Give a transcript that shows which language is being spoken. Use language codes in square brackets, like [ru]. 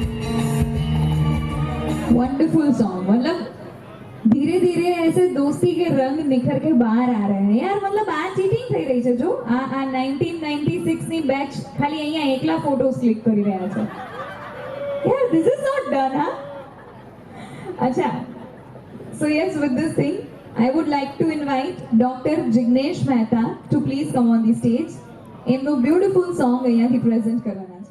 [hi] Wonderful song, मतलब धीरे धीरे ऐसे दोस्ती के रंग निखर के [gu] બહાર આ રહ્યા છે યાર. મતલબ આ ચીટિંગ થઈ રહી છે. જો આ 1996 ની બેચ ખાલી અહીંયા એકલા ફોટોસ ક્લિક કરી રહ્યા છે યાર. [en] This is not done. હા, અચ્છા. So yes, with this thing I would like to invite Dr. Jignesh Mehta to please come on the stage. [gu] એમનું બ્યુટીફુલ સોંગ અહીંયાથી પ્રેઝન્ટ કરવાના